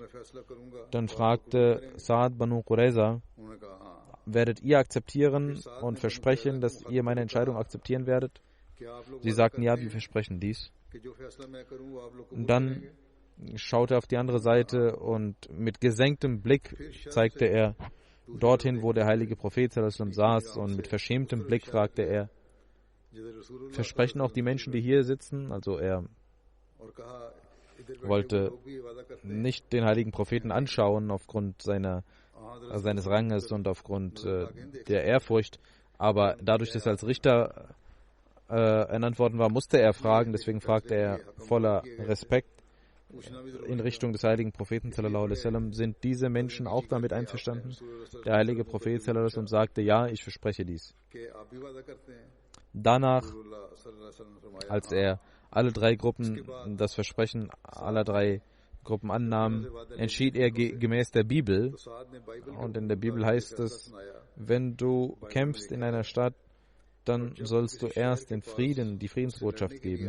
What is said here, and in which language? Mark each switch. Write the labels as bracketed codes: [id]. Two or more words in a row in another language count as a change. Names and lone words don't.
[de] Dann fragte Saad Banu Qurayza, werdet ihr akzeptieren und versprechen, dass ihr meine Entscheidung akzeptieren werdet? Sie sagten, ja, wir versprechen dies. Und dann schaute er auf die andere Seite und mit gesenktem Blick zeigte er dorthin, wo der heilige Prophet [ar] صلى الله عليه وسلم [de] saß, und mit verschämtem Blick fragte er, versprechen auch die Menschen, die hier sitzen? Also er wollte nicht den heiligen Propheten anschauen aufgrund seines Ranges und aufgrund der Ehrfurcht, aber dadurch, dass er als Richter ernannt worden war, musste er fragen, deswegen fragte er voller Respekt in Richtung des heiligen Propheten [ar] صلى الله عليه وسلم, [de] sind diese Menschen auch damit einverstanden? Der heilige Prophet [ar] صلى الله عليه وسلم [de] sagte, ja, ich verspreche dies. Danach, als er alle drei Gruppen das Versprechen aller drei Gruppen annahmen, entschied er gemäß der Bibel, und in der Bibel heißt es, wenn du kämpfst in einer Stadt, dann sollst du erst den Frieden, die Friedensbotschaft geben.